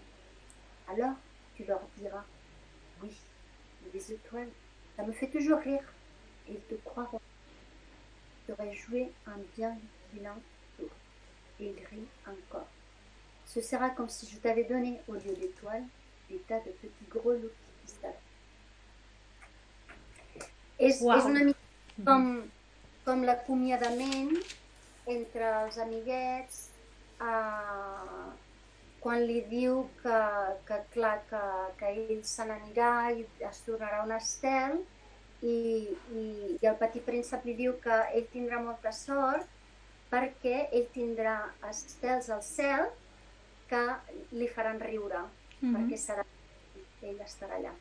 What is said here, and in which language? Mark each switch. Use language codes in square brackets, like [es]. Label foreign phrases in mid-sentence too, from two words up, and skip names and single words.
[fr] Alors, tu leur diras: oui, les étoiles, ça me fait toujours rire. Et ils te croiront. Tu aurais joué un bien vilain tour. Et ils rient encore. Ce sera comme si je t'avais donné, au lieu d'étoiles, des tas de petits grelots qui savent. [ca] És una mica com l'acomiadament entre els amiguets, quan li diu que ell se n'anirà i es tornarà un estel, i el Petit Príncep li diu que ell tindrà molta sort perquè ell tindrà estels al cel que li faran riure, perquè ell estarà allà.